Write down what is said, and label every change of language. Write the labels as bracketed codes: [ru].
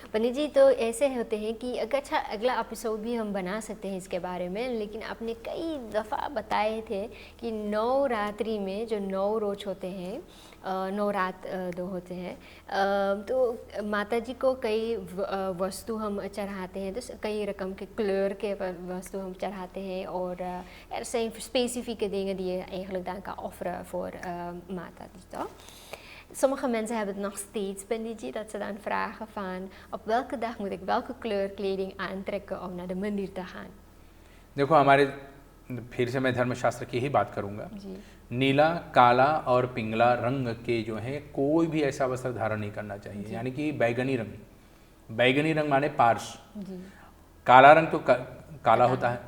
[hi] पंडित जी तो ऐसे होते हैं कि अच्छा अगला एपिसोड भी हम बना सकते हैं इसके बारे में, लेकिन आपने कई दफ़ा बताए थे कि नवरात्रि में जो 9 रोज होते हैं, 9 रात दो होते हैं, तो माता जी को कई वस्तु हम चढ़ाते हैं, तो कई रकम के क्लेर के वस्तु हम चढ़ाते हैं और [nl] er zijn specifieke dingen die je eigenlijk dan kan offeren voor Mata [hi] जी। [nl] तो sommige mensen hebben het nog steeds, Panditji, dat ze dan vragen van op welke dag moet ik welke kleur kleding aantrekken om naar de मंदिर te gaan। [hi] देखो हमारे, फिर से मैं धर्मशास्त्र की ही बात करूंगा। जी। नीला, काला और पिंगला रंग के जो है कोई भी ऐसा वस्त्र धारण नहीं करना चाहिए, यानी कि बैगनी रंग, बैगनी रंग माने पार्श, जी। काला रंग तो काला होता है,